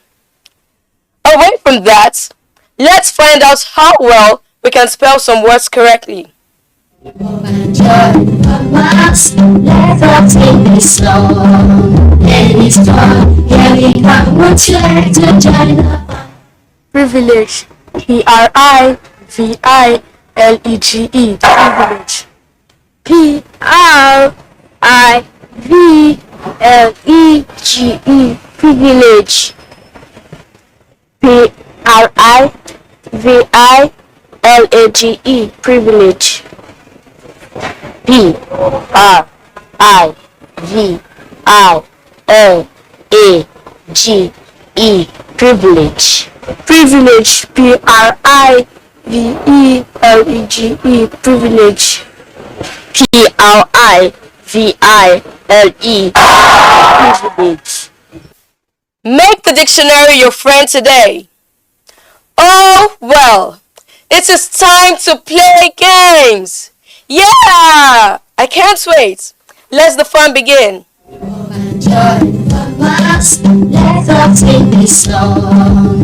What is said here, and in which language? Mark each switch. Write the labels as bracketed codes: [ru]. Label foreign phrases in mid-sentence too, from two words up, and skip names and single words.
[en] Away from that, let's find out how well we can spell some words correctly. Privilege. P-R-I-V-I-L-E-G-E. Privilege. P-R-I-V-L-E-G-E. Privilege. P-R-I-V-I-L-A-G-E. Privilege. P-R-I-V-I-L-A-G-E. Privilege. Privilege. P-R-I-V-E-L-E-G-E. Privilege. P-R-I-V-I-L-E. Privilege. Make the dictionary your friend today. Oh, well, it is time to play games. Yeah! I can't wait. Let the fun begin. Let's sing this song.